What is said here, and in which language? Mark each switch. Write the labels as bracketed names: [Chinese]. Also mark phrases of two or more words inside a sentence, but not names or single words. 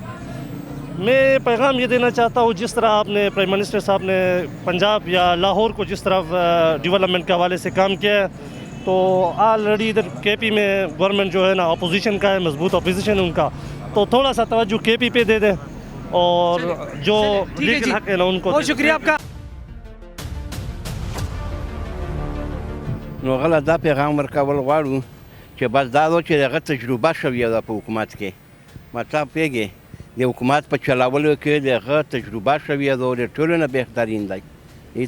[Urdu] میں پیغام یہ دینا چاہتا ہوں جس طرح آپ نے [English] Prime Minister [Urdu] صاحب نے پنجاب یا لاہور کو جس طرح ڈیولپمنٹ کے حوالے سے کام کیا ہے تو آلریڈی ادھر KP میں گورنمنٹ جو ہے نا اپوزیشن کا ہے مضبوط اپوزیشن ان کا تو تھوڑا سا توجہ KP پہ دے دیں اور جو لیگل حق ہے نا ان کو بہت شکریہ آپ کا [Pashto] نو غله دا پیغام ورکول غواړو چې بس دا و چې دغه تجربه شوې ده په حکومت کې مطلب پیږي د حکومت په چلاولو کې دغه تجربه شوې ده او د ټولو نه بهترین دی